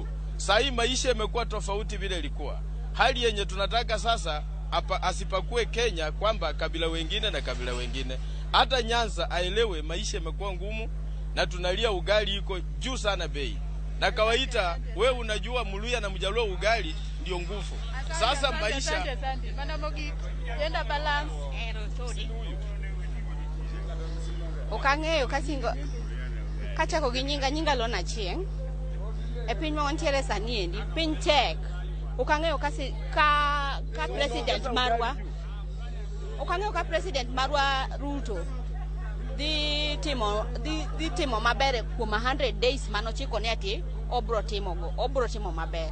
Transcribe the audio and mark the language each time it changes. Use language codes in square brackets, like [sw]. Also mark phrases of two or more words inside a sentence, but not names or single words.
[sw] Sasa hii maisha yamekuwa tofauti vile ilikuwa. Hali yenye tunataka sasa asipakue Kenya kwamba kabila wengine na kabila wengine. Hata Nyanza aelewe maisha yamekuwa ngumu na tunalia ugali iko juu sana bei. Na kawaida wewe unajua Mluya na Mjaluo ugali ndio nguvu. Sasa maisha [en] Ramogi gender balance [luo] Okang'eyo kasingo kachako gi nyinga Lona Chieng. E piny ma wantiere sani endi, piny tek. Okang'eyo ka president marwa Ruto dhi timo maber kuom 100 days manochiko ne ati obro timo maber.